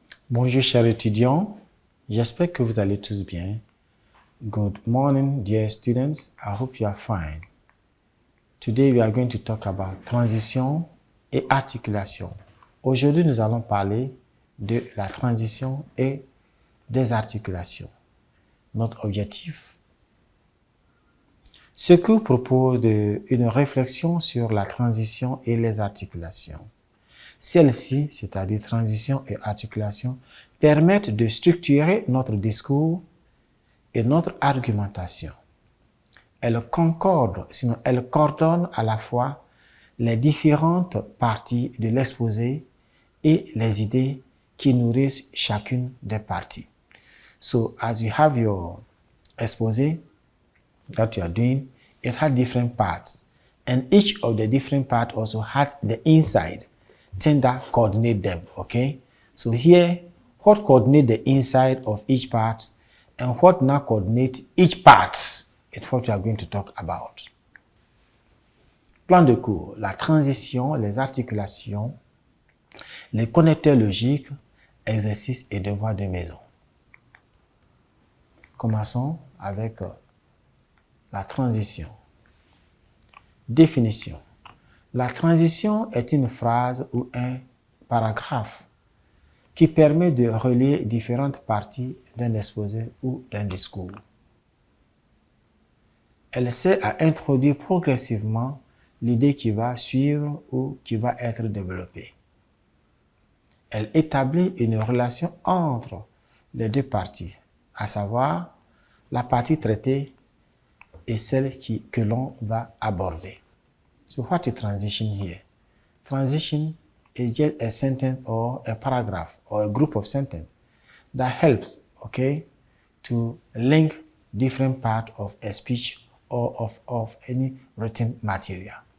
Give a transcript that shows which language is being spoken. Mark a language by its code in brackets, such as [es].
[fr] Bonjour chers étudiants, j'espère que vous allez tous bien. [en] Good morning dear students, I hope you are fine. Today we are going to talk about transition [fr] et articulation. Aujourd'hui nous allons parler de la transition et des articulations. Notre objectif, ce que propose une réflexion sur la transition et les articulations. Celles-ci, c'est-à-dire transition et articulation, permettent de structurer notre discours et notre argumentation. Elles concordent, sinon elles coordonnent à la fois les différentes parties de l'exposé et les idées qui nourrissent chacune des parties. [en] So, as you have your exposé that you are doing, it has different parts. And each of the different parts also has the inside thing that coordinate them, okay? So here, what coordinate the inside of each part and what now coordinate each part is what we are going to talk about. [fr] Plan de cours, la transition, les articulations, les connecteurs logiques, exercices et devoirs de maison. Commençons avec la transition. Définition. La transition est une phrase ou un paragraphe qui permet de relier différentes parties d'un exposé ou d'un discours. Elle sert à introduire progressivement l'idée qui va suivre ou qui va être développée. Elle établit une relation entre les deux parties, à savoir la partie traitée et celle que l'on va aborder. [en] So what is transition here? Transition is just a sentence or a paragraph or a group of sentences that helps, okay, to link different parts of a speech or of any written material.